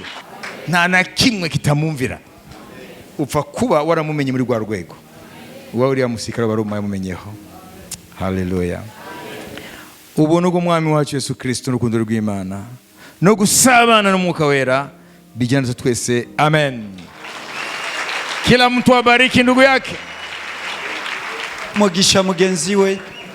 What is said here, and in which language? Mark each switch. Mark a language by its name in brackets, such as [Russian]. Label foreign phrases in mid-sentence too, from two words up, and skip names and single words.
[Kinyarwanda] Nta na kimwe kitamwumvira. Upfa kuba waramumenye muri rwa rwego. Uba uriya musikara wari umumenyeho. Haleluya. Ubuntu bw'umwami wacu Yesu Kristo n'urukundo rw'Imana no gusabana n'Umwuka Wera bijyana twese. Amen. [Swahili] Kila mtu abariki ndugu yake. [Kinyarwanda] Mugisha mugenzi we.